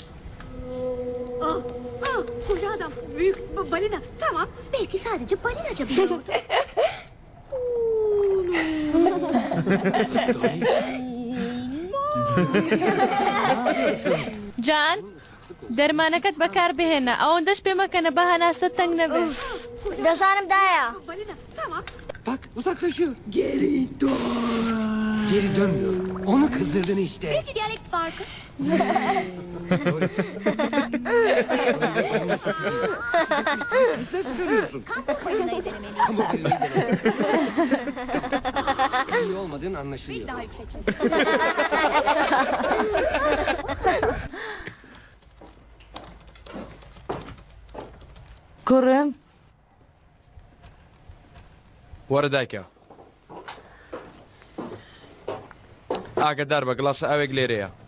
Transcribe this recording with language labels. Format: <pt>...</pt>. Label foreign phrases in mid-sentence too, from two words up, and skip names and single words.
<tr>Koca adam, büyük balina. Tamam, belki sadece balinaca biliyordu. Can,</tr> <ckb>dermanەکەت بەکار بهێنە ئەوەندەش پێ مەکەنە بە هەناسە تەنگ نەبێ. دەزانم دایە.</ckb> <tr>Balina, tamam. Bak uzaklaşıyor. Geri dön. Geri dönmüyor. Onu kızdırdın işte. Belki diyalekt farkı. Sesler çıkarıyorsun. Kamp balinayı denemeliyiz. Ama iyi olmadığın Bir anlaşılıyor. daha yüksek.</tr> <ckb>کوڕم وەرە دایکە ئاگدار بە گڵاسە ئاوێک لێرەیە</ckb>